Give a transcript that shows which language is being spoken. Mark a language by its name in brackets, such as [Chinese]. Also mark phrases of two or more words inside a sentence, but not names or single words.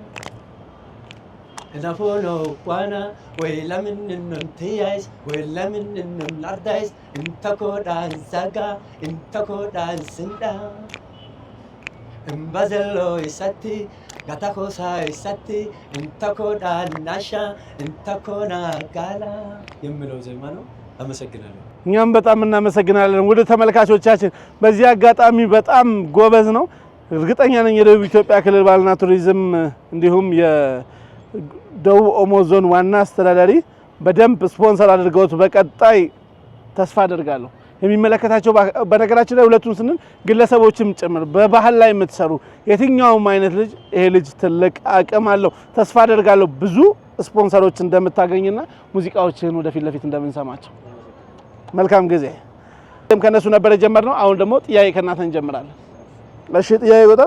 [Amharic] እናፎኖ ቋና ወላምኖ ትያይስ ወላምኖ ናርዳይስ እንተኮዳን ዘጋ እንተኮዳን ስንዳ እምባዘሎ ይሰቲ ጋታኮሳ ይሰቲ እንተኮዳን ናሻ እንተኮና ጋላ የሚለው ዜማ ነው። አመሰግናለሁ። እኛም በጣም እናመሰግናለን። ወደ ተመልካቾቻችን በዚህ አጋጣሚ በጣም ጎበዝ ነው። እርግጠኛ ነኝ የደቡብ ኢትዮጵያ ክልል ባህልና ቱሪዝም እንዲሁም የደቡብ ኦሞ ዞን ዋና አስተዳዳሪ በደንብ ስፖንሰር አድርገውት በቀጣይ ተስፋ አደርጋለሁ የሚመለከታቸው በነገራችን ላይ ሁለቱን ስንል ግለሰቦችም ጭምር በባህል ላይ የምትሰሩ የትኛውም አይነት ልጅ ይሄ ልጅ ትልቅ አቅም አለው። ተስፋ አደርጋለሁ ብዙ ስፖንሰሮች እንደምታገኝና ሙዚቃዎችን ወደፊት ለፊት እንደምንሰማቸው። መልካም ጊዜ። ከነሱ ነበር የጀመርነው። አሁን ደግሞ ጥያቄ ከእናንተ እንጀምራለን። እሺ፣ ጥያቄ ቁጥር